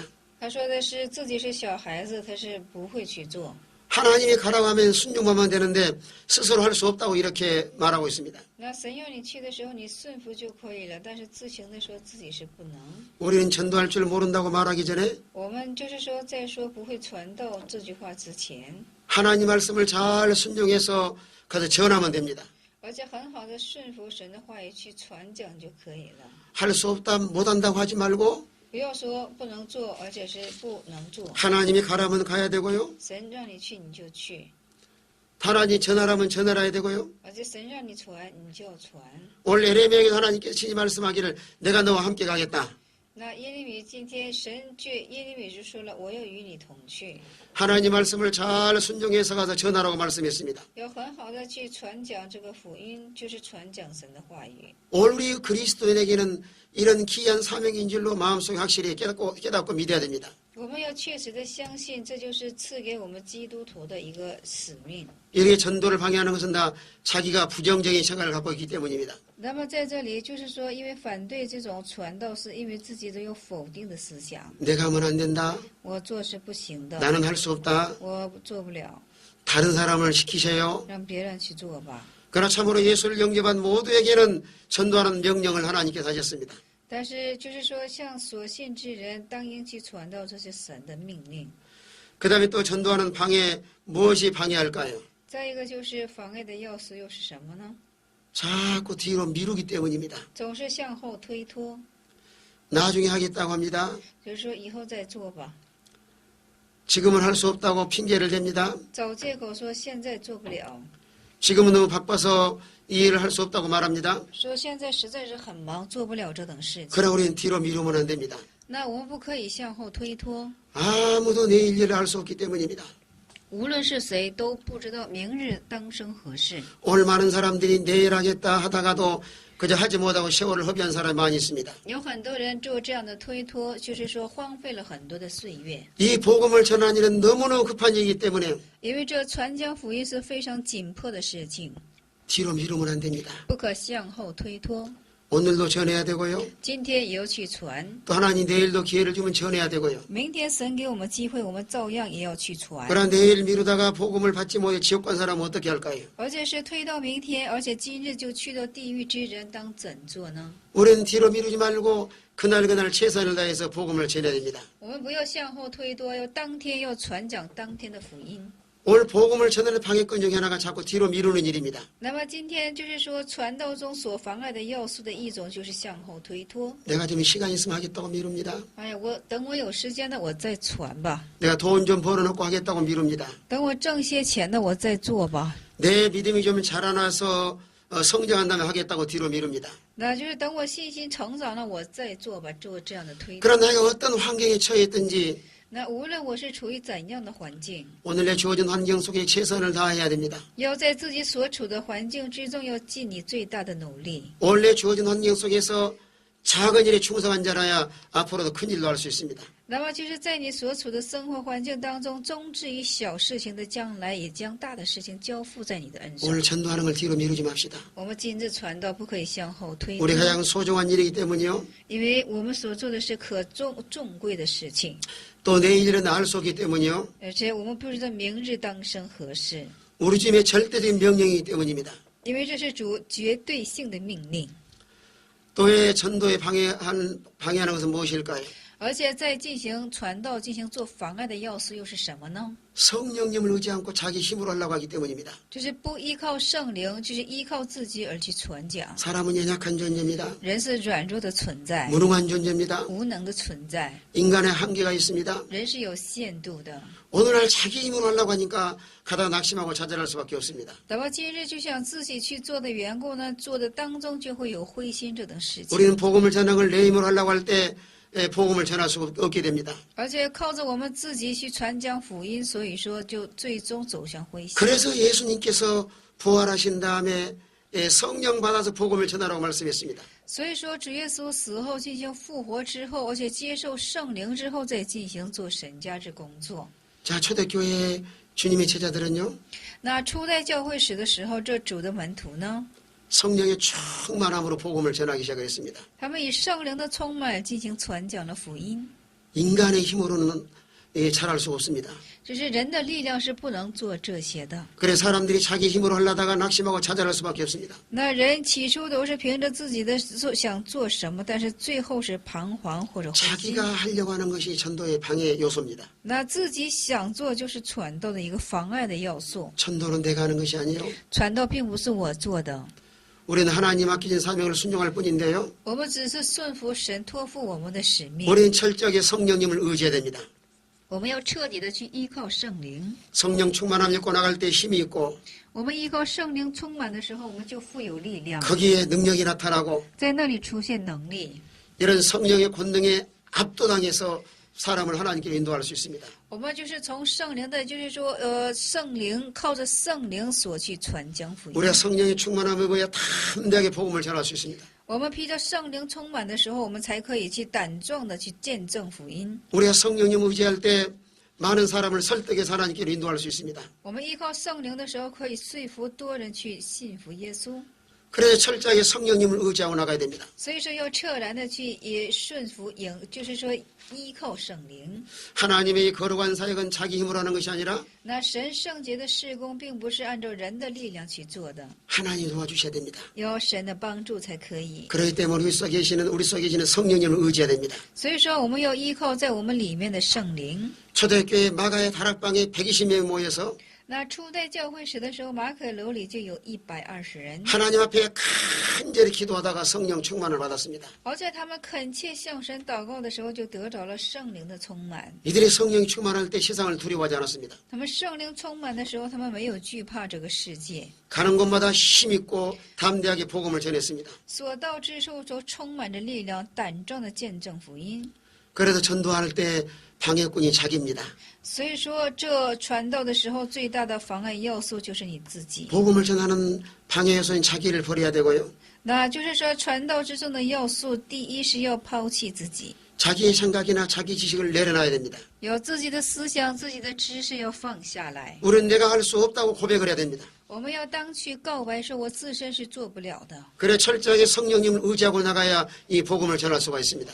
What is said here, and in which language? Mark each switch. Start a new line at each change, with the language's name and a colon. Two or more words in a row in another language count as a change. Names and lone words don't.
Chinese: 他说的是自己是小孩子，他是不会去做。
Korean: 하나님이 가라고 하면 순종하면 되는데 스스로 할 수 없다고 이렇게 말하고 있습니다.
Chinese: 那神要你去的时候，你顺服就可以了，但是自行的说自己是不能。
Korean: 우리는 전도할 줄 모른다고 말하기 전에
Chinese: 我们就是说，在说不会传道这句话之前，
Korean: 하나님 말씀을 잘 순종해서 가서 전하면 됩니다.
Chinese: 而且很好的顺服神的话语去传讲就可以了。
Korean: 할 수 없다 못한다고 하지 말고
Chinese: 不要说不能做，而且是不能做。
Korean: 하나님이 가라면 가야 되고요.
Chinese: 神让你去，你就去；
Korean: 하나님이 전하라면 전하라야 되고요.
Chinese: 而且神让你传，你就要传。
Korean: 오늘 에레미야에게 하나님께서 친히 말씀하기를 내가 너와 함께 가겠다.
Chinese: 那耶利米今天神对耶利米就说了，我要与你同去，
Korean: 하나님 말씀을 잘 순종해서 가서 전하라고 말씀했습니다.
Chinese: 要很好的去传讲这个福音，就是传讲神的话语。
Korean: 오늘 우리 그리스도인에게는 이런 귀한 사명인 줄로 마음속에 확실히 깨닫고 믿어야 됩니다.
Chinese: 我们要确实的相信，这就是赐给我们基督徒的一个使命。
Korean: 이렇게 전도를 방해하는 것은 다 자기가 부정적인 생각을 갖고 있기 때문입니다.
Chinese: 那么在这里就是说，因为反对这种传道，是因为自己都有否定的思想。
Korean: 내가 하면 안 된다.
Chinese: 我做是不行的，
Korean: 나는 할 수 없다.
Chinese: 我做不了，
Korean: 다른 사람을 시키세요.
Chinese: 让别人去做吧。
Korean: 그러나 참으로 예수를 영접한 모두에게는 전도하는 명령을 하나님께서 하셨습니다.
Chinese: 但是就是说，向所信之人当应去传道，这是神的命令。
Korean: 그 다음에 또 전도하는 방해, 무엇이 방해할까요?
Chinese: 再一个就是妨碍的要素又是什么呢？
Korean: 자꾸 뒤로 미루기 때문입니다.
Chinese: 总是向后推脱，
Korean: 나중에 하겠다고 합니다.
Chinese: 就是说以后再做吧，
Korean: 지금은 할 수 없다고 핑계를 댑니다.
Chinese: 找借口说现在做不了，
Korean: 지금은 너무 바빠서 이 일을 할 수 없다고 말합니다.
Chinese: 说现在实在是很忙，做不了这等事情。
Korean: 그러나 우리는 뒤로 미루면 안 됩니다.
Chinese: 那我们不可以向后推脱，
Korean: 아무도 내 일을 할 수 없기 때문입니다.
Chinese: 无论是谁都不知道明日当生何事。
Korean: 오늘 많은 사람들이 내일 하겠다 하다가도 그저 하지 못하고 세월을 허비한 사람이 많이 있습니다.
Chinese: 有很多人做这样的推脱，就是说荒废了很多的岁月。
Korean: 이 복음을 전하는 일은 너무너무 급한 일이기 때문에
Chinese: 因为这传讲福音是非常紧迫的事情，
Korean: 뒤로 미루면 안 됩니다.
Chinese: 不可向后推脱。
Korean: 오늘도 전해야 되고요.
Chinese: 今天也要去传，
Korean: 또 하나님 내일도 기회를 주면 전해야 되고요.
Chinese: 明天神给我们机会，我们照样也要去传。
Korean: 그러나 내일 미루다가 복음을 받지 못해 지옥 간 사람은 어떻게 할까요?
Chinese: 而且是推到明天，而且今日就去到地狱之人，当怎做呢？
Korean: 우리는 뒤로 미루지 말고 그날 최선을 다해서 복음을 전해야 됩니다.
Chinese: 我们不要向后推脱，要当天要传讲当天的福音。
Korean: 오늘 복음을 전하는 방해권 중에 하나가 자꾸 뒤로 미루는 일입니다.
Chinese: 那么今天就是说，传道中所妨碍的要素的一种，就是向后推脱。
Korean: 내가 좀 시간 있으면 하겠다고 미룹니다.
Chinese: 哎呀，等我有时间了，我再传吧；
Korean: 내가 돈 좀 벌어놓고 하겠다고 미룹니다.
Chinese: 等我挣些钱了，我再做吧。
Korean: 내 믿음이 좀 자라나서 성장한 다음에 하겠다고 뒤로 미룹니다.
Chinese: 那就是等我信心成长了，我再做吧，做这样的推脱。
Korean: 그러나 내가 어떤 환경에 처해 있든지
Chinese: 那无论我是处于怎样的环境，
Korean: 오늘 내 주어진 환경 속에 최선을 다해야 됩니다.
Chinese: 要在自己所处的环境之中，要尽你最大的努力。
Korean: 오늘 내 주어진 환경 속에서 작은 일에 충성한 자라야 앞으로도 큰 일도 할 수 있습니다.
Chinese: 那么就是在你所处的生活环境当中，终至于小事情的将来，也将大的事情交付在你的恩上。
Korean: 오늘 전도하는 걸 뒤로 미루지 맙시다.
Chinese: 我们今日传道不可以向后推脱，
Korean: 우리 가장 소중한 일이기 때문이요.
Chinese: 因为我们所做的是可重贵的事情，
Korean: 또 내일은 알 수 없기 때문이요.
Chinese: 而且我们不知道明日当生何事，
Korean: 우리 주님의 절대적인 명령이기 때문입니다.
Chinese: 因为这是主绝对性的命令。
Korean: 또 왜 전도에 방해하는 것은 무엇일까요?
Chinese: 而且在进行传道、进行做妨碍的要素又是什么呢？
Korean: 성령님을 의지 않고 자기 힘으로 하려고 하기 때문입니다.
Chinese: 就是不依靠圣灵，就是依靠自己而去传讲。
Korean: 사람은 연약한 존재입니다.
Chinese: 人是软弱的存在，
Korean: 무능한 존재입니다.
Chinese: 无能的存在，
Korean: 인간의 한계가 있습니다.
Chinese: 人是有限度的。
Korean: 오늘날 자기 힘으로 하려고 하니까 가다 낙심하고 좌절할 수밖에 없습니다.
Chinese: 那么今日就想自己去做的缘故呢，做的当中就会有灰心这等事情。
Korean: 우리는 복음을 전하는 걸 내 힘으로 하려고 할 때 복음을 전할 수 없게 됩니다.
Chinese: 而且靠着我们自己去传讲福音，所以说就最终走向灰心。
Korean: 그래서 예수님께서 부활하신 다음에 성령 받아서 복음을 전하라고 말씀했습니다.
Chinese: 所以说，主耶稣死后进行复活之后，而且接受圣灵之后，再进行做神家之工作。
Korean: 자, 초대교회 주님의 제자들은요.
Chinese: 那初代教会史的时候，这主的门徒呢，
Korean: 성령의 충만함으로 복음을 전하기 시작했습니다.
Chinese: 他们以圣灵的充满进行传讲的福音。
Korean: 인간의 힘으로는 잘할 수 없습니다.
Chinese: 只是人的力量是不能做这些的。
Korean: 그래 사람들이 자기 힘으로 하려다가 낙심하고 좌절할 수밖에 없습니다.
Chinese: 那人起初都是凭着自己的想做什么，但是最后是彷徨或者灰心。
Korean: 자기가 하려고 하는 것이 전도의 방해 요소입니다.
Chinese: 那自己想做就是传道的一个妨碍的要素。
Korean: 전도는 내가 하는 것이 아니에요.
Chinese: 传道并不是我做的，
Korean: 우리는 하나님 맡기신 사명을 순종할 뿐인데요.
Chinese: 我们只是顺服神托付我们的使命。
Korean: 우리는 철저하게 성령님을 의지해야 됩니다.
Chinese: 我们要彻底的去依靠圣灵。
Korean: 성령 충만함 입고 나갈 때 힘이 있고
Chinese: 我们依靠圣灵充满的时候，我们就富有力量，
Korean: 거기에 능력이 나타나고
Chinese: 在那里出现能力。
Korean: 이런 성령의 권능에 압도당해서 사람을 하나님께 인도할 수 있습니다.
Chinese: 我们就是从圣灵的，就是说，圣灵靠着圣灵所去传讲福音。
Korean: 우리가 성령의 충만함에 의해 담대하게 복음을 전할 수 있습니다.
Chinese: 我们披着圣灵充满的时候，我们才可以去胆壮的去见证福音。
Korean: 우리가 성령님 의지할 때 많은 사람을 설득해서 하나님께로 인도할 수 있습니다.
Chinese: 我们依靠圣灵的时候，可以说服多人去信服耶稣。
Korean: 그래서 철저하게 성령님을 의지하고 나가야 됩니다.
Chinese: 所以说，要彻然的去也顺服，就是说依靠圣灵。
Korean: 하나님의 이 거룩한 사역은 자기 힘으로 하는 것이 아니라
Chinese: 那神圣洁的事工，并不是按照人的力量去做的，
Korean: 하나님이 도와주셔야 됩니다.
Chinese: 要神的帮助才可以。
Korean: 그렇기 때문에 우리 속에 계시는 성령님을 의지해야 됩니다.
Chinese: 所以说，我们要依靠在我们里面的圣灵。
Korean: 초대교회 마가의 다락방에 120명이 모여서
Chinese: 那初代教会史的时候，马可楼里就有120人，
Korean: 하나님 앞에 간절히 기도하다가 성령 충만을 받았습니다.
Chinese: 而在他们恳切向神祷告的时候，就得着了圣灵的充满。
Korean: 이들의 성령이 충만할 때 세상을 두려워하지 않았습니다.
Chinese: 他们圣灵充满的时候，他们没有惧怕这个世界，
Korean: 가는 곳마다 힘있고 담대하게 복음을 전했습니다.
Chinese: 所到之处都充满着力量，胆壮的见证福音。
Korean: 그래서 전도할 때 방해꾼이 자기입니다.
Chinese: 所以说，这传道的时候最大的妨碍要素就是你自己。
Korean: 복음을 전하는 방해 요소인 자기를 버려야 되고요.
Chinese: 那就是说，传道之中的要素，第一是要抛弃自己，
Korean: 자기의 생각이나 자기 지식을 내려놔야 됩니다.
Chinese: 有自己的思想、自己的知识要放下来。
Korean: 우리는 내가 할 수 없다고 고백을 해야 됩니다.
Chinese: 我们要当去告白，说我自身是做不了的，
Korean: 그래 철저하게 성령님을 의지하고 나가야 이 복음을 전할 수가 있습니다.